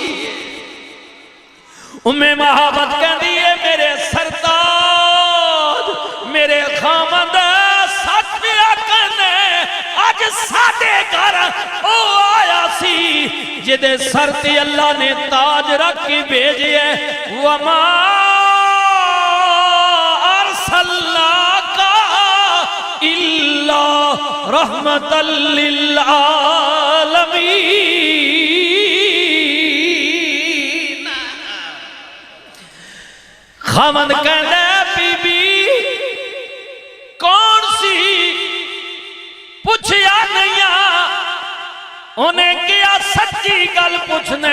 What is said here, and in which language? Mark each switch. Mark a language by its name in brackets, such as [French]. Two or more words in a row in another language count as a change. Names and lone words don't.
[Urdu] ام محبت کہتی ہے میرے سرتاج میرے خامد [Punjabi] سچ پیا کہنے اج ساڈے گھر او آیا سی جدے سر تے اللہ نے تاج رکھ کے بھیجے. [Arabic] وما أرسلناك إلا رحمة للعالمين. [Punjabi] خامد کہنے بی بی کون سی پچھیا نہیں. انہیں کیا سچی گل پچھنے.